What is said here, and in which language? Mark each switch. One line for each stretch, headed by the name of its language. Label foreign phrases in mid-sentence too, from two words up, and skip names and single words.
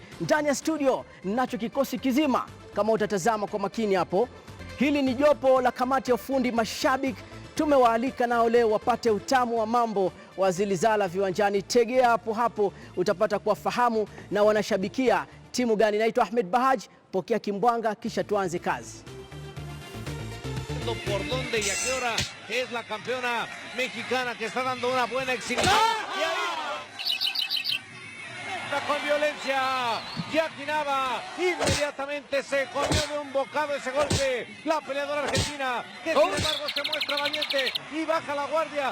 Swahili: Ndani ya studio ninacho kikosi kizima, kama utatazama kwa makini hapo. Hili ni jopo la kamati ya ufundi mashabiki. Tumewaalika nao leo wapate utamu wa mambo wa Zilizala Viwanjani. Tegea hapo utapata kuwafahamu na wanashabikia timu gani. Naitwa Ahmed Bahaj, pokea kimbwanga kisha tuanze kazi.
Spanish: Por dónde y a qué hora es la campeona mexicana que está dando una buena exhibición. Con violencia, Jackie Nava inmediatamente se comió de un bocado ese golpe la peleadora argentina, que sin embargo se muestra valiente y baja la guardia.